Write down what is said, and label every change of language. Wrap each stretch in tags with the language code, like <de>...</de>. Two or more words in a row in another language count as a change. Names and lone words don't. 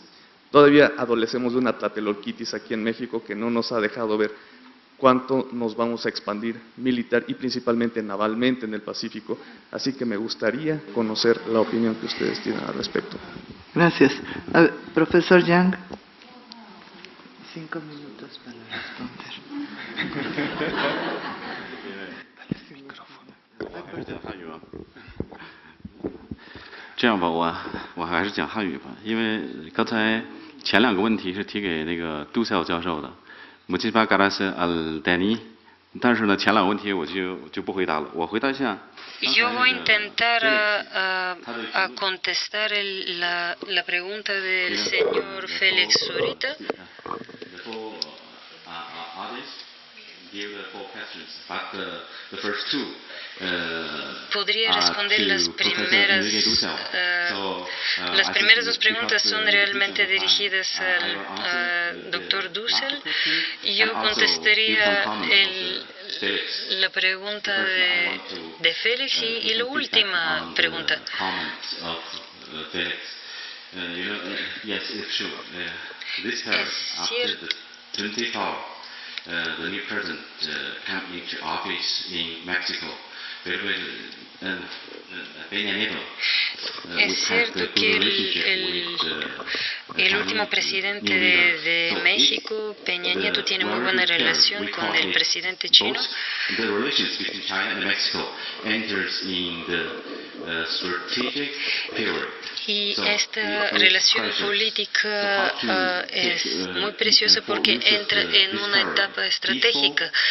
<es>Todavía adolecemos de una tlatelolquitis aquí en México que no nos ha dejado ver cuánto nos vamos a expandir militar y principalmente navalmente en el Pacífico. Así que me gustaría conocer la opinión que ustedes tienen al respecto. Gracias. Profesor Yang, 5 minutos para responder.</es> <zh>这样吧，我还是讲汉语吧，因为刚才前两个问题是提给那个杜塞尔教授的 ，</zh> <es>Muchísimas gracias al Dani，</es> <zh>但是呢，前两个问题我就不回答了，我回答一下。</zh> <es>Yo voy a intentar a contestar la pregunta del señor Félix ahorita. Podría responder las primeras dos preguntas son realmente dirigidas al doctor Dussel y yo contestaría la pregunta de Félix y la última pregunta. Es cierto.</es> <en>The new president came into office in Mexico.</en> <es>Es cierto que el último presidente de México, Peña Nieto, tiene muy buena relación con el presidente chino. Y esta relación política es muy preciosa porque entra en una etapa estratégica.</es>